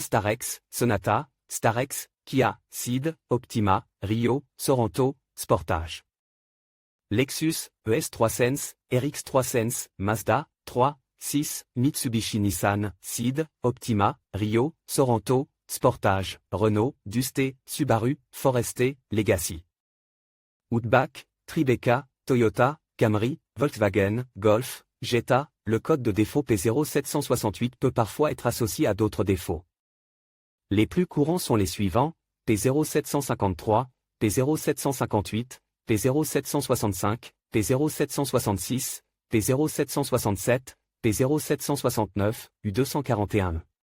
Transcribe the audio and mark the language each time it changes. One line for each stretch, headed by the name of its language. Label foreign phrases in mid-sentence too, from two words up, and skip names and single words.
French: Starex, Sonata, Starex, Kia, Ceed, Optima, Rio, Sorento, Sportage, Lexus, ES3 Sense, RX3 Sense, Mazda, 3, 6, Mitsubishi, Nissan, Ceed, Optima, Rio, Sorento, Sportage, Renault, Dusté, Subaru, Forester, Legacy, Outback, Tribeca, Toyota, Camry, Volkswagen, Golf, Jetta. Le code de défaut P0768 peut parfois être associé à d'autres défauts. Les plus courants sont les suivants: P0753, P0758, P0765, P0766, P0767, P0769, U241.